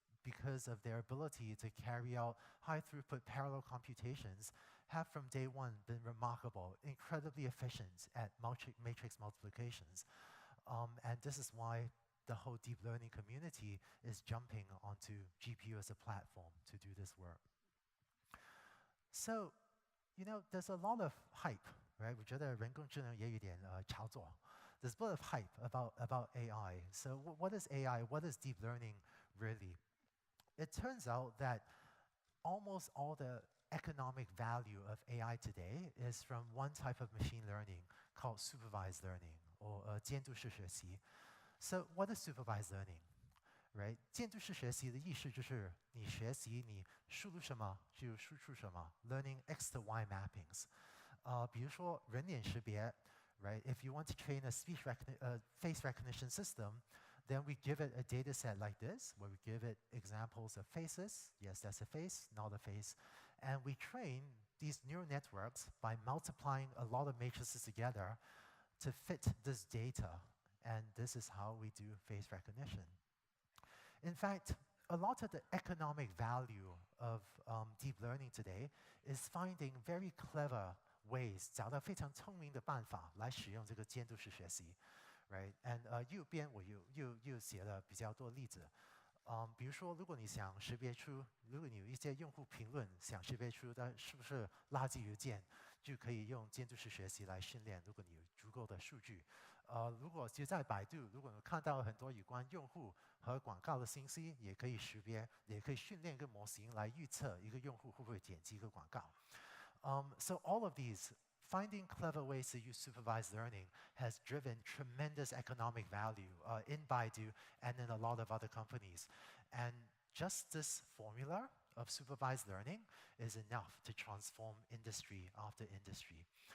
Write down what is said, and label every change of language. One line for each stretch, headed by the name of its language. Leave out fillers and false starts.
English: because of their ability to carry out high throughput parallel computations, have from day one been remarkable, incredibly efficient at matrix multiplications. And this is why the whole deep learning community is jumping onto GPU as a platform to do this work. So, there's a lot of hype, right?
Chinese: 我觉得人工智能也有点炒作。
English: There's a lot of hype about AI. So what is AI? What is deep learning really? It turns out that almost all the economic value of AI today is from one type of machine learning called supervised learning, or 监督式学习. So what is supervised learning? Right?
Chinese: 监督式学习的意思就是你学习你输入什么就输出什么 ，
English: learning X to Y mappings.
Chinese: 比如说人脸识别 right?
English: If you want to train a face recognition system, then we give it a data set like this, where we give it examples of faces. Yes, that's a face, not a face. And we train these neural networks by multiplying a lot of matrices together to fit this data. And this is how we do face recognition. In fact, a lot of the economic value of deep learning today is finding very clever ways
Chinese: 找到非常聪明的办法来使用这个监督式学习
English: ，right?
Chinese: And 右边我又写了比较多例子，比如说如果你想识别出，如果你有一些用户评论想识别出它是不是垃圾邮件，就可以用监督式学习来训练。如果你有足够的数据，如果就在百度，如果你看到很多有关用户和广告的信息，也可以识别，也可以训练一个模型来预测一个用户会不会点击一个广告。
English: So all of these, finding clever ways to use supervised learning has driven tremendous economic value in Baidu and in a lot of other companies. And just this formula of supervised learning is enough to transform industry after industry.